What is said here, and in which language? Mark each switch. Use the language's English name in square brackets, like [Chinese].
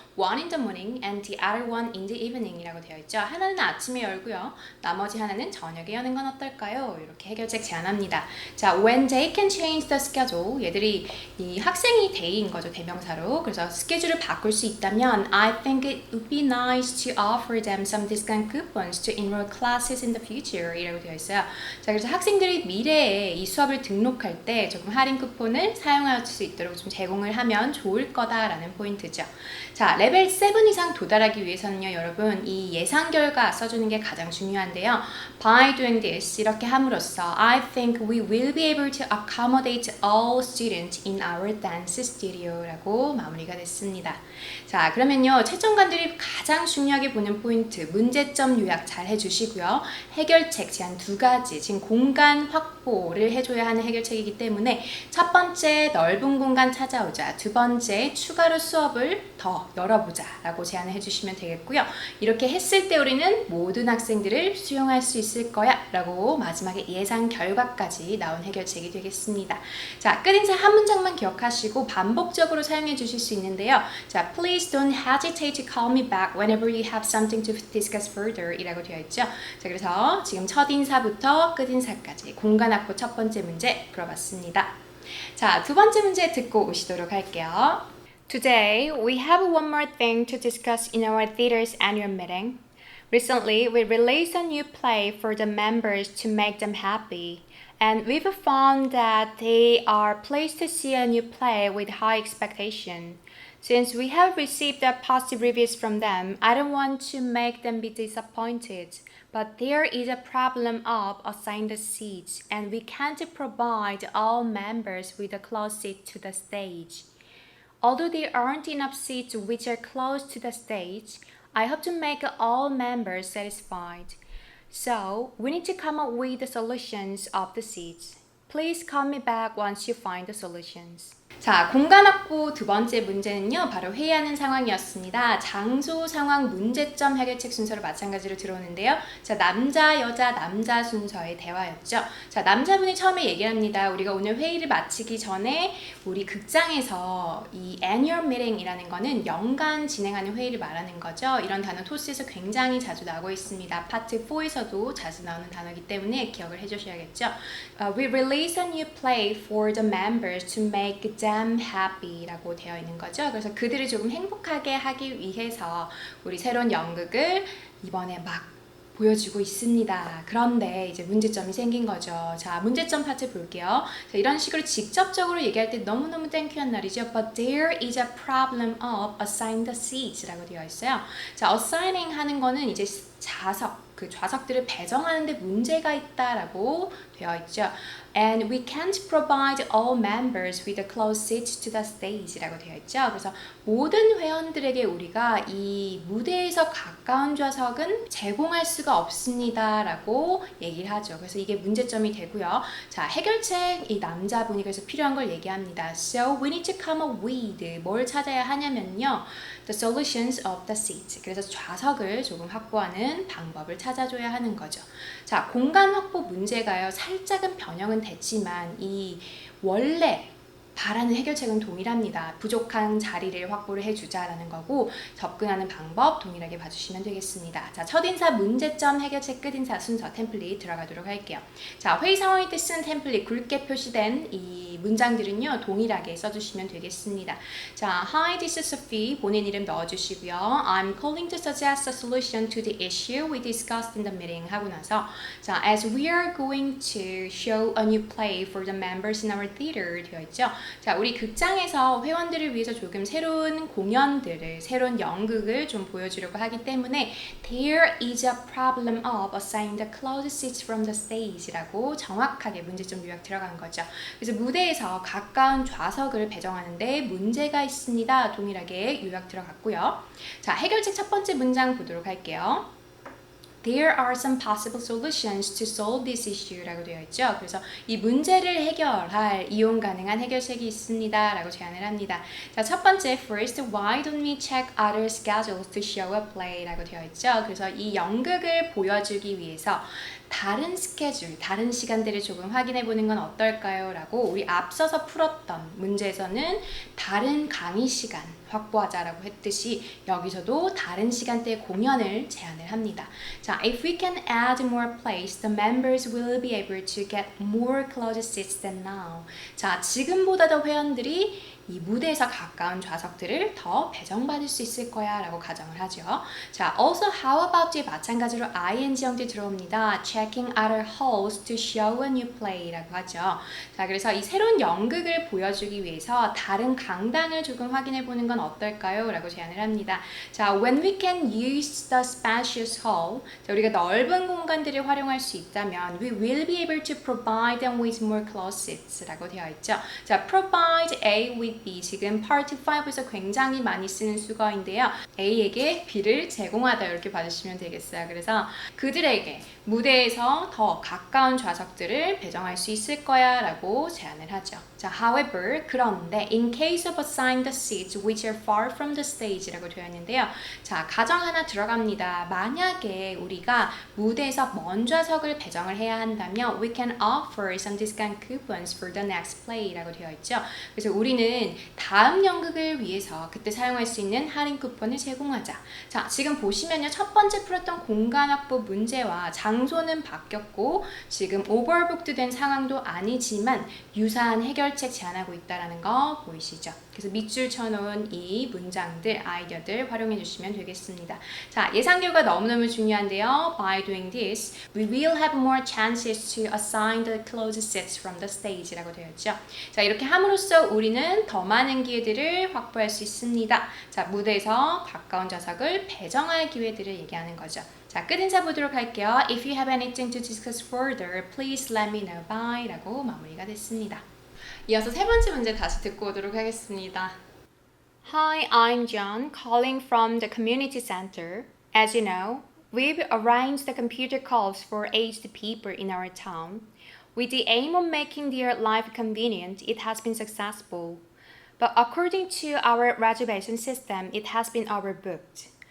[English] One in the morning and the other one in the evening [Korean] 이라고 되어 있죠. 하나는 아침에 열고요. 나머지 하나는 저녁에 여는 건 어떨까요? 이렇게 해결책 제안합니다. 자, [English] when they can change the schedule, [Korean] 얘들이 이 학생이 they인 거죠. 대명사로. 그래서 스케줄을 바꿀 수 있다면 [English] I think it would be nice to offer them some discount coupons to enroll classes in the future [Korean] 이라고 되어 있어요. 자, 그래서 학생들이 미래에 이 수업을 등록할 때 조금 할인 쿠폰을 사용할 수 있도록 좀 제공을 하면 좋을 거다라는 포인트죠. 자, 레벨 7 이상 도달하기 위해서는요, 여러분 이 예상 결과 써주는 게 가장 중요한데요. [English] By doing this [Korean] 이렇게 함으로써 [English] I think we will be able to accommodate all students in our dance studio [Korean] 라고 마무리가 됐습니다. 자, 그러면요 채점관들이 가장 중요하게 보는 포인트 문제점 요약 잘 해주시고요. 해결책 제안 2가지 지금 공간 확보를 해줘야 하는 해결책이기 때문에 첫 번째 넓은 공간 찾아오자, 두 번째 추가로 수업을 더 열어보자 라고 제안을 해주시면 되겠고요. 이렇게 했을 때 우리는 모든 학생들을 수용할 수 있을 거야 라고 마지막에 예상 결과까지 나온 해결책이 되겠습니다. 자, 끝인사 한 문장만 기억하시고 반복적으로 사용해 주실 수 있는데요. [English] 자, please don't hesitate to call me back whenever you have something to discuss further [Korean] 이라고 되어 있죠. 자, 그래서 지금 첫인사부터 끝인사까지 공간 확보 첫 번째 문제 풀어봤습니다. 자, 두 번째 문제 듣고 오시도록 할게요. [English] Today, we have one more thing to discuss in our theater's annual meeting. Recently, we released a new play for the members to make them happy, and we've found that they are pleased to see a new play with high expectation. Since we have received positive reviews from them, I don't want to make them be disappointed. But there is a problem of assigned seats, and we can't provide all members with a close seat to the stage. Although there aren't enough seats which are close to the stage, I hope to make all members satisfied. So, we need to come up with the solutions of the seats. Please call me back once you find the solutions. [Korean] 자, 공간 확보 두 번째 문제는요, 바로 회의하는 상황이었습니다. 장소, 상황, 문제점, 해결책 순서로 마찬가지로 들어오는데요. 자, 남자, 여자, 남자 순서의 대화였죠. 자, 남자분이 처음에 얘기합니다. 우리가 오늘 회의를 마치기 전에 우리 극장에서 이 annual meeting이라는 거는 연간 진행하는 회의를 말하는 거죠. 이런 단어 토스에서 굉장히 자주 나오고 있습니다. 파트 4에서도 자주 나오는 단어이기 때문에 기억을 해주셔야겠죠. [English] We release a new play for the members to make them happy [Korean] 라고 되어 있는 거죠. 그래서 그들을 조금 행복하게 하기 위해서 우리 새로운 연극을 이번에 막 보여주고 있습니다. 그런데 이제 문제점이 생긴 거죠. 자, 문제점 파트 볼게요. 자, 이런 식으로 직접적으로 얘기할 때 너무너무 땡큐한 날이죠. [English] But there is a problem of assign the seats [Korean] 라고 되어 있어요. 자, assigning 하는 거는 이제 그 좌석들을 배정하는데 문제가 있다라고 되어 있죠. [English] And we can't provide all members with a closed seat to the stage [Korean] 라고 되어 있죠. 그래서 모든 회원들에게 우리가 이 무대에서 가까운 좌석은 제공할 수가 없습니다라고 얘기를 하죠. 그래서 이게 문제점이 되고요. 자, 해결책 이 남자분이 그래서 필요한 걸 얘기합니다. [English] So we need to come up with [Korean] 뭘 찾아야 하냐면요. [English] The solutions of the seat. [Korean] 그래서 좌석을 조금 확보하는 방법을 찾아줘야 하는 거죠. 자, 공간 확보 문제가요. 살짝은 변형은 됐지만 이 원래 바라는 해결책은 동일합니다. 부족한 자리를 확보를 해주자라는 거고 접근하는 방법 동일하게 봐주시면 되겠습니다. 자, 첫인사 문제점 해결책 끝인사 순서 템플릿 들어가도록 할게요. 자, 회의 상황일 때 쓴 템플릿 굵게 표시된 이 문장들은요 동일하게 써주시면 되겠습니다. [English] 자, Hi, this is Sophie. [Korean] 본인 이름 넣어주시고요. [English] I'm calling to suggest a solution to the issue we discussed in the meeting [Korean] 하고 나서 [English] 자, as we are going to show a new play for the members in our theater [Korean] 되어 있죠. 자, 우리 극장에서 회원들을 위해서 조금 새로운 공연들을, 새로운 연극을 좀 보여주려고 하기 때문에 [English] There is a problem of assigning the closed seats from the stage라고 [Korean] 정확하게 문제점 요약 들어간 거죠. 그래서 무대에서 가까운 좌석을 배정하는데 문제가 있습니다. 동일하게 요약 들어갔고요. 자, 해결책 첫 번째 문장 보도록 할게요. [English] There are some possible solutions to solve this issue [Korean] 라고 되어 있죠. 그래서 이 문제를 해결할 이용 가능한 해결책이 있습니다 라고 제안을 합니다. [English] 자, 첫 번째 First, why don't we check other schedules to show a play [Korean] 라고 되어 있죠. 그래서 이 연극을 보여주기 위해서 다른 스케줄, 다른 시간대를 조금 확인해 보는 건 어떨까요? 라고 우리 앞서서 풀었던 문제에서는 다른 강의 시간 확보하자라고 했듯이 여기서도 다른 시간대의 공연을 제안을 합니다. [English] 자, if we can add more plays, the members will be able to get more closed seats than now. [Korean] 자, 지금보다 더 회원들이 이 무대에서 가까운 좌석들을 더 배정받을 수 있을 거야 라고 가정을 하죠. 자, [English] also how about [Korean] 에 마찬가지로 ing 형태 들어옵니다. [English] Checking other halls to show a new play [Korean] 라고 하죠. 자, 그래서 이 새로운 연극을 보여주기 위해서 다른 강당을 조금 확인해 보는 건 어떨까요? 라고 제안을 합니다. [English] 자, when we can use the spacious hall, 자, [Korean] 우리가 넓은 공간들을 활용할 수 있다면 [English] we will be able to provide them with more closed seats [Korean] 라고 되어 있죠. 자, provide A with B 지금 Part 5에서 굉장히 많이 쓰는 수거인데요. A에게 B를 제공하다 이렇게 봐주시면 되겠어요. 그래서 그들에게 무대에서 더 가까운 좌석들을 배정할 수 있을 거야 라고 제안을 하죠. [English] 자, however, [Korean] 그런데 [English] in case of assigned seats which are far from the stage [Korean] 라고 되어 있는데요. 자, 가정 하나 들어갑니다. 만약에 우리가 무대에서 먼 좌석을 배정을 해야 한다면 [English] we can offer some discount coupons for the next play [Korean] 라고 되어 있죠. 그래서 우리는 다음 연극을 위해서 그때 사용할 수 있는 할인 쿠폰을 제공하자. 자, 지금 보시면요. 첫 번째 풀었던 공간 확보 문제와 장소는 바뀌었고 지금 오버북드 된 상황도 아니지만 유사한 해결책 제안하고 있다는 거 보이시죠? 그래서 밑줄 쳐놓은 이 문장들, 아이디어들 활용해 주시면 되겠습니다. 자, 예상 결과 너무너무 중요한데요. [English] By doing this, we will have more chances to assign the closed seats from the stage [Korean] 라고 되어 있죠. 자, 이렇게 함으로써 우리는 더 많은 기회들을 확보할 수 있습니다. 자, 무대에서 가까운 좌석을 배정할 기회들을 얘기하는 거죠. 자, 끝인사 보도록 할게요. [English] If you have anything to discuss further, please let me know by [Korean] 라고 마무리가 됐습니다. 이어서 세 번째 문제 다시 듣고 오도록 하겠습니다. [English] Hi, I'm John, calling from the community center. As you know, we've arranged the computer calls for aged people in our town. With the aim of making their life convenient, it has been successful. But according to our reservation system, it has been overbooked.